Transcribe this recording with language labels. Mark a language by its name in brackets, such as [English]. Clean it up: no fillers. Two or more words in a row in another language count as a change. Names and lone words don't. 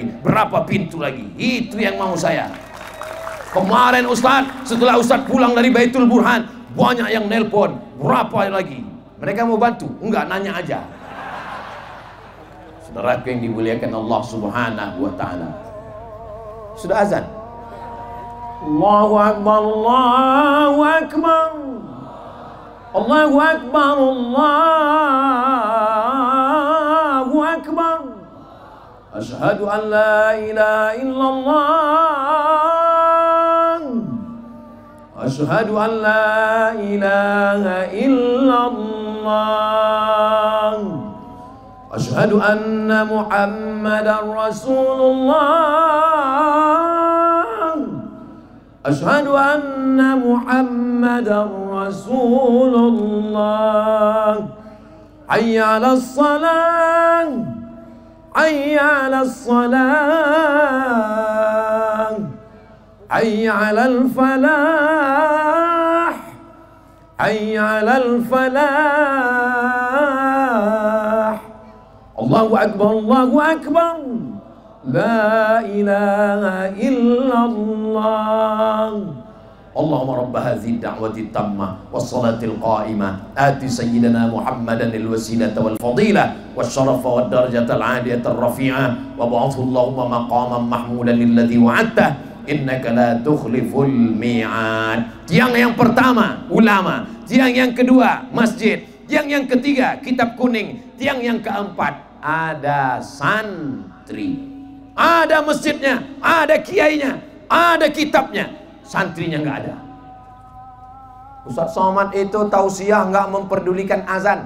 [Indonesian] Berapa pintu lagi? Itu yang mau saya. Kemarin Ustaz, setelah Ustaz pulang dari Baitul Burhan, banyak yang nelpon. Berapa lagi? Mereka mau bantu? Enggak, nanya aja. Saudara yang dimuliakan Allah [Arabic] سبحانه وتعالى. [Indonesian] Sudah azan. [Arabic] الله أكبر الله أكبر. الله أكبر الله أكبر. أشهد أن لا إله إلا الله. أشهد أن لا إله إلا الله. أشهد أن محمدا رسول الله. أشهد أن محمدا رسول الله. حي على الصلاة حي على الصلاة, حي على الفلاح حي على الفلاح. الله أكبر الله أكبر. لا إله إلا الله. اللهم رب هذه الدعوة التامة والصلاة القائمة آت سيدنا محمدا الوسيلة والفضيلة والشرف والدرجة العالية الرفيعة وابعثه اللهم مقاما محمودا للذي وعدته إنك لا تخلف الميعاد. [Indonesian] Tiang yang pertama ulama, tiang yang kedua masjid, tiang yang ketiga kitab kuning, tiang yang keempat ada santri. Ada masjidnya, ada kiainya, ada kitabnya, santrinya nggak ada. Ustaz Somad itu tausiah nggak memperdulikan azan.